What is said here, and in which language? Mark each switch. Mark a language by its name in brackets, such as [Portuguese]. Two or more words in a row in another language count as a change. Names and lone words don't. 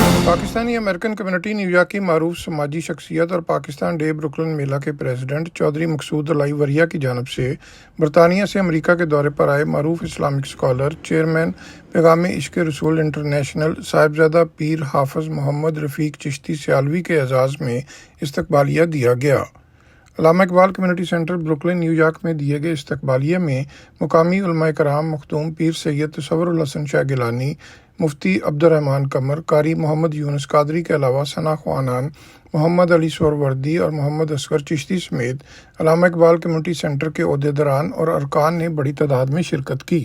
[Urdu] پاکستانی امریکن کمیونٹی نیویارک کی معروف سماجی شخصیت اور پاکستان ڈے بروکلین میلہ کے پریزیڈنٹ چوہدری مقصود الائی وریا کی جانب سے برطانیہ سے امریکہ کے دورے پر آئے معروف [English] Islamic scholar [Urdu] چیئرمین پیغام عشق رسول انٹرنیشنل صاحبزادہ پیر حافظ محمد رفیق چشتی سیالوی کے اعزاز میں استقبالیہ دیا گیا. علامہ اقبال کمیونٹی سینٹر بروکلین نیویارک میں دیے گئے استقبالیہ میں مقامی علمائے کرام مخدوم پیر سید تصور الحسن شاہ گیلانی، مفتی عبدالرحمن قمر، قاری محمد یونس قادری کے علاوہ ثنا خوانان، محمد علی سہروردی اور محمد اصغر چشتی سمیت علامہ اقبال کمیونٹی سینٹر کے عہدیداران اور ارکان نے بڑی تعداد میں شرکت کی.